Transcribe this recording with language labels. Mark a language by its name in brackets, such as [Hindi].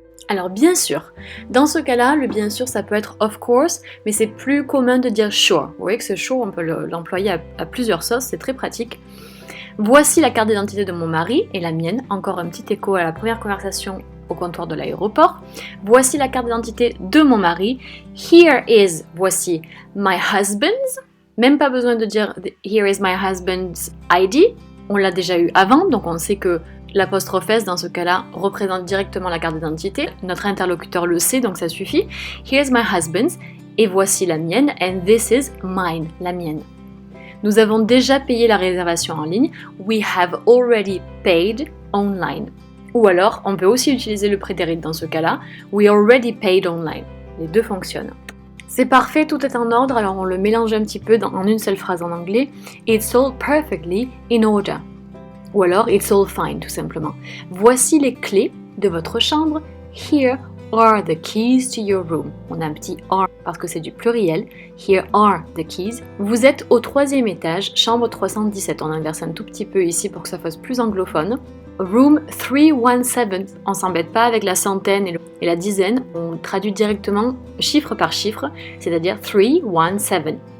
[French] Alors bien sûr, dans ce cas-là, le bien sûr ça peut être [English] of course, [French] mais c'est plus commun de dire sure. Vous voyez que ce sure, on peut l'employer à plusieurs sauces, c'est très pratique. Voici la carte d'identité de mon mari et la mienne, encore un petit écho à la première conversation au comptoir de l'aéroport. Voici la carte d'identité de mon mari. [English] Here is, [French] voici, [English] my husband's. [French] Même pas besoin de dire [English] here is my husband's ID. [French] On l'a déjà eu avant, donc on sait que l'apostrophe S dans ce cas-là représente directement la carte d'identité. Notre interlocuteur le sait, donc ça suffit. [English] Here's my husband's [French] et voici la mienne. [English] And this is mine, [French] la mienne. Nous avons déjà payé la réservation en ligne. [English] We have already paid online. [French] Ou alors, on peut aussi utiliser le prétérit dans ce cas-là. [English] We already paid online. [French] Les deux fonctionnent. C'est parfait, tout est en ordre, alors on le mélange un petit peu en une seule phrase en anglais. [English] It's all perfectly in order. [French] Ou alors, [English] it's all fine, [French] tout simplement. Voici les clés de votre chambre. [English] Here are the keys to your room. [French] On a un petit are parce que c'est du pluriel. [English] Here are the keys. [French] Vous êtes au 3e étage, chambre 317. On inverse un tout petit peu ici pour que ça fasse plus anglophone. [English] Room 317. [French] On s'embête pas avec la centaine et la dizaine. On traduit directement chiffre par chiffre, c'est-à-dire 317.